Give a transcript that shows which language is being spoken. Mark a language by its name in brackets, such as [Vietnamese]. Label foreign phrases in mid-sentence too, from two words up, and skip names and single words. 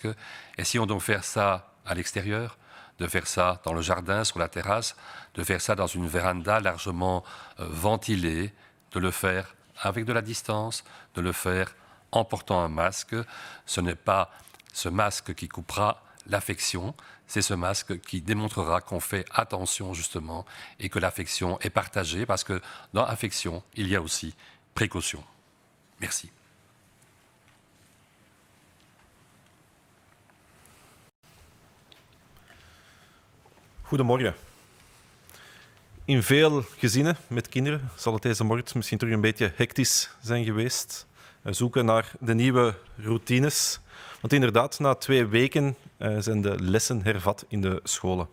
[French] Essayons donc de faire ça à l'extérieur, de faire ça dans le jardin, sur la terrasse, de faire ça dans une véranda largement ventilée, de le faire avec de la distance, de le faire en portant un masque. Ce n'est pas ce masque qui coupera l'affection, c'est ce masque qui démontrera qu'on fait attention justement et que l'affection est partagée parce que dans l'affection, il y a aussi précaution. Merci. [Dutch] Goedemorgen. In veel gezinnen met kinderen zal het deze morgen misschien terug een beetje hectisch zijn geweest. Zoeken naar de nieuwe routines. Want inderdaad, na 2 weken zijn de lessen hervat in de scholen.